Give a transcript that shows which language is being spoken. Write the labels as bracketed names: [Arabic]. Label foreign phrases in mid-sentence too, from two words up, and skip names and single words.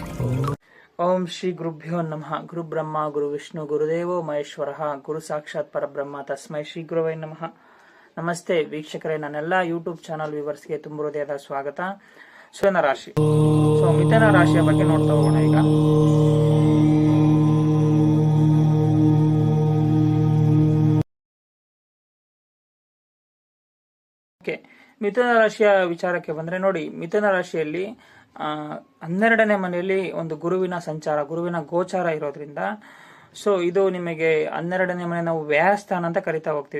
[Sanskrit] ಓಂ ಶ್ರೀ ಗುರುಭ್ಯೋ ನಮಃ. ಗುರು ಬ್ರಹ್ಮ ಗುರು ವಿಷ್ಣು ಗುರುದೇವೋ ಮಹೇಶ್ವರ ಗುರು ಸಾಕ್ಷಾತ್ ಪರಬ್ರಹ್ಮ ತಸ್ಮೈ ಶ್ರೀ ಗುರುವೈ ನಮಃ. [Kannada] ನಮಸ್ತೆ ವೀಕ್ಷಕರೇ, ನನ್ನೆಲ್ಲ [English] YouTube channel viewers [Kannada] ತುಂಬ ಹೃದಯದ ಸ್ವಾಗತ. ಮಿಥುನ ರಾಶಿ. ಮಿಥುನ ರಾಶಿಯ ಬಗ್ಗೆ ನೋಡ್ತಾ ಹೋಗೋಣ ಈಗ. ಮಿಥುನ ರಾಶಿಯ ವಿಚಾರಕ್ಕೆ ಬಂದ್ರೆ ನೋಡಿ, ಮಿಥುನ ರಾಶಿಯಲ್ಲಿ 12ನೇ ಮನೆಯಲ್ಲಿ ಒಂದು ಗುರುವಿನ ಸಂಚಾರ, ಗುರುವಿನ ಗೋಚಾರ ಇರೋದ್ರಿಂದ ಇದು ನಿಮಗೆ 12ನೇ ಮನೆ ನಾವು ವ್ಯಯಸ್ಥಾನ ಅಂತ ಕರಿತಾ ಹೋಗ್ತೀವಿ.